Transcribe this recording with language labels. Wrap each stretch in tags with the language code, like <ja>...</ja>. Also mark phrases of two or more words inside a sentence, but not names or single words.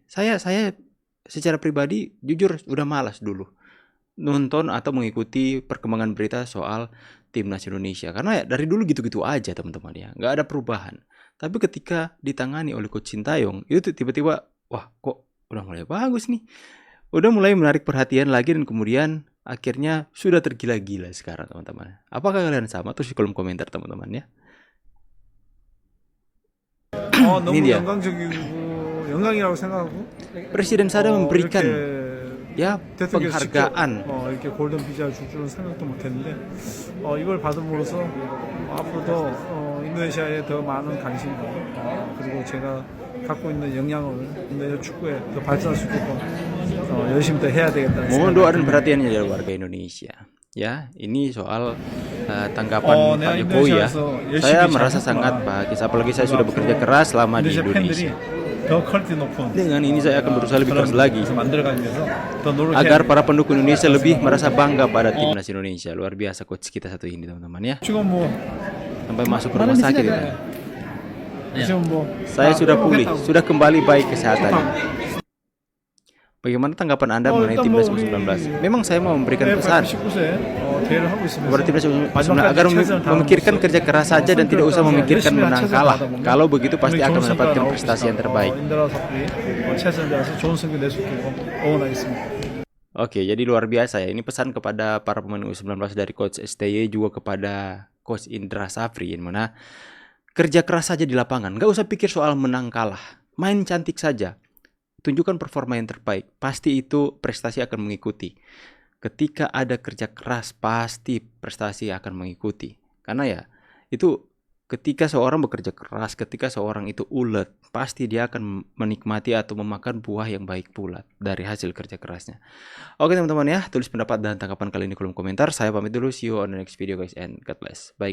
<id>Saya secara pribadi jujur udah malas dulu nonton atau mengikuti perkembangan berita soal timnas Indonesia karena ya dari dulu gitu-gitu aja, teman-teman, ya nggak ada perubahan. Tapi ketika ditangani oleh Coach Sintayong itu tiba-tiba wah kok udah mulai bagus nih, udah mulai menarik perhatian lagi dan kemudian akhirnya sudah tergila-gila sekarang, teman-teman. Apakah kalian sama? Terus di kolom komentar, teman-teman, ya.</id> <ko>너무</ko> <id>dia.</id> <ko>영광이라고 생각하고</ko> <id>Presiden saya memberikan ya</id> <ko>대통령께서</ko> <id>penghargaan.</id> <ko>직접, 이렇게 골든 비자를 줄 줄은 생각도 못했는데 이걸 받음으로써 앞으로도 인도네시아에 더 많은 관심과 그리고 제가 갖고 있는 역량을 인도네시아 축구에 더 발전할 수 있게끔 열심히 더 해야 되겠다는</ko> <id>Mohon doa dan</id> <ko>생각이</ko> <id>perhatiannya dari warga Indonesia. Ya, ini soal tanggapan Pak Jokowi ya. Saya merasa sangat bahagia, apalagi saya sudah bekerja keras selama di</id> <ko>인도네시아 팬들이</ko> <id>Indonesia.</id> <ko>더 퀄리티 높은</ko> <id>Dengan ini saya akan berusaha lebih keras lagi</id> <ko>그래서 만들어가기 위해서 더 노력해야</ko> <id>agar para pendukung Indonesia lebih merasa bangga pada timnas Indonesia. Luar biasa coach kita satu ini, teman-teman, ya.</id> <ko>지금 뭐</ko> <id>Sampai masuk ke rumah sakit itu.</id> <ko>지금 뭐</ko> <id>Saya sudah pulih, sudah kembali baik kesehatan. Bagaimana tanggapan Anda mengenai timnas U19? Memang saya mau memberikan pesan</id> <ko>19세 대회를 하고 있으면서</ko> <id>kepada timnas U19 agar memikirkan kerja keras saja dan tidak usah memikirkan menang kalah. Kalau begitu pasti akan mendapatkan prestasi yang terbaik.</id> <ko>인더라 섭리 최선을 다해서 좋은 성적 낼 수 있도록 응원하겠습니다.</ko> <id>Oke, jadi luar biasa ya. Ini pesan kepada para pemain U19 dari Coach STY juga kepada Coach Indra Safri, yang mana kerja keras saja di lapangan. Gak usah pikir soal menang kalah. Main cantik saja. Tunjukkan performa yang terbaik. Pasti itu prestasi akan mengikuti. Ketika ada kerja keras, pasti prestasi akan mengikuti. Karena ya, itu ketika seorang bekerja keras, ketika seorang itu ulet, pasti dia akan menikmati atau memakan buah yang baik pula dari hasil kerja kerasnya. Oke teman-teman ya, tulis pendapat dan tanggapan kalian di kolom komentar. Saya pamit dulu,</id> <en>see you on the next video guys, and God bless. Bye.</en>